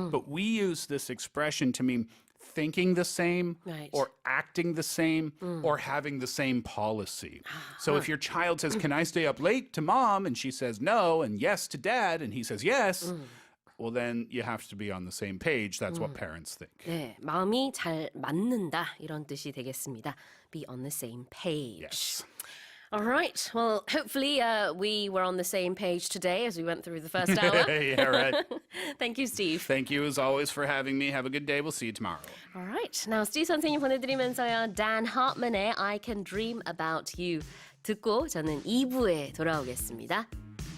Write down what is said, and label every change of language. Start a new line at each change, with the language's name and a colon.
English: But we use this expression to mean thinking the same Right. or acting the same or having the same policy. So if your child says, can I stay up late to mom? And she says no, and yes to dad, and he says yes. Well, then you have to be on the same page. That's what parents think.
Korean: 네, 마음이 잘 맞는다 이런 뜻이 되겠습니다.
English: Be on the same page. Yes. All right. Well, hopefully we were on the same page today as we went through the first hour. Yeah, right. Thank you, Steve. Thank you as always for having me. Have a good day. We'll see you tomorrow. All right.
Korean: Now, Steve 선생님 보내드리면서요. Dan Hartman의 I Can Dream About You 듣고 저는 2부에 돌아오겠습니다.